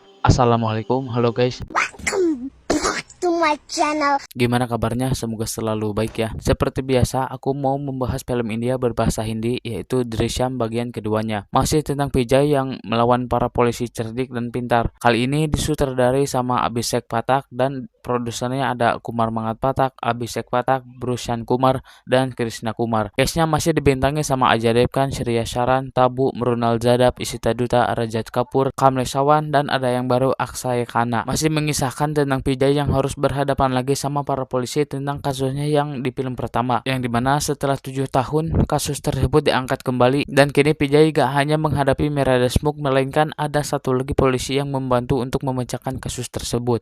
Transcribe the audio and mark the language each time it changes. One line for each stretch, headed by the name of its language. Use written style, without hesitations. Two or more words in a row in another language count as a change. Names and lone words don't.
Indonesian: Assalamualaikum, halo guys.
English: Welcome back to my channel.
Indonesian: Gimana kabarnya? Semoga selalu baik ya. Seperti biasa, aku mau membahas film India berbahasa Hindi, yaitu Drishyam bagian keduanya. Masih tentang Vijay yang melawan para polisi cerdik dan pintar. Kali ini disutradarai sama Abhishek Pathak dan produsernya ada Kumar Mangat Pathak, Abhishek Pathak, Bhushan Kumar, dan Krishna Kumar. Castnya masih dibintangi sama Ajay Devgan, Shreya Sharan, Tabu, Mrunal Jadab, Ishita Dutta, Rajat Kapoor, Kamlesh Sawan, dan ada yang baru Akshay Khanna. Masih mengisahkan tentang Vijay yang harus berhadapan lagi sama para polisi tentang kasusnya yang di film pertama, yang dimana setelah 7 tahun kasus tersebut diangkat kembali dan kini Vijay gak hanya menghadapi Mira Deshmukh melainkan ada satu lagi polisi yang membantu untuk memecahkan kasus tersebut.